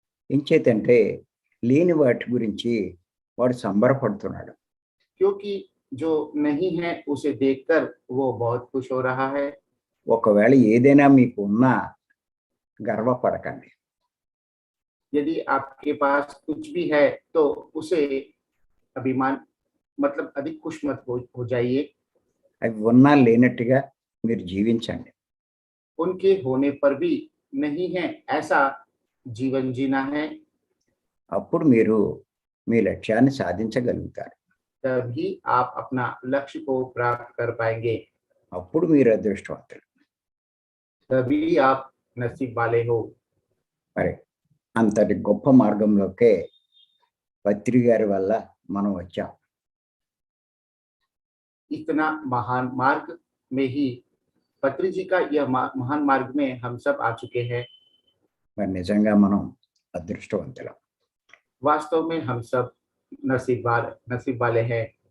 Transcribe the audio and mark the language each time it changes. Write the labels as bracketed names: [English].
[Telugu] ఎంచేతంటే లేని వాటి గురించి వాడు సంబరపడుతున్నాడు. [Hindi] क्योंकि जो नहीं है उसे देखकर वो बहुत खुश हो रहा है. [Telugu] ఒకవేళ ఏదైనా మీకు ఉన్నా గర్వపడకండి. [Hindi] यदि आपके पास कुछ भी है तो उसे अभिमान मतलब अधिक खुश मत हो जाइए. [Telugu] అవి ఉన్నా లేనట్టుగా మీరు జీవించండి. [Hindi] उनके होने पर भी नहीं है ऐसा जीवन जीना है. [Telugu] అప్పుడు మీరు మీ లక్ష్యాన్ని సాధించగలుగుతారు. [Hindi] तभी आप अपना लक्ष्य को प्राप्त कर पाएंगे. [Telugu] అప్పుడు మీరు అదృష్టవంతులు. [Hindi] तभी आप नसीब वाले हो. [Telugu] మరి అంతటి గొప్ప మార్గంలోకే పత్రి గారి వల్ల మనం వచ్చాం. [Hindi] इतना महान मार्ग में ही पत्री जी का यह महान मार्ग में हम सब आ चुके हैं. [Telugu] మరి నిజంగా మనం అదృష్టవంతులం. [Hindi] वास्तव में हम सब नसीब वाले हैं.